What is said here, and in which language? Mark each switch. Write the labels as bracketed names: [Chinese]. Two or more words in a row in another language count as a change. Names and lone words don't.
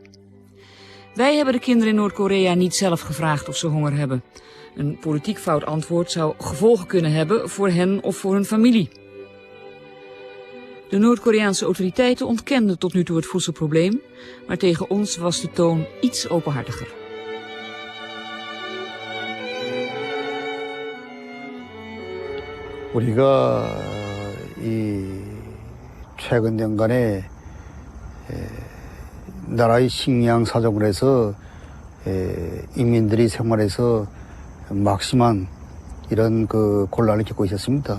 [Dutch] Wij hebben de kinderen in Noord-Korea niet zelf gevraagd of ze honger hebben. Een politiek fout antwoord zou gevolgen kunnen hebben voor hen of voor hun familie. De Noord-Koreaanse autoriteiten ontkenden tot nu toe het voedselprobleem, maar tegen ons was de toon iets openhartiger. [Korean] 우리가 이 최근 년간에 나라의 식량 사정을 해서 인민들이 생활에서 막심한 이런 그 곤란을 겪고 있었습니다.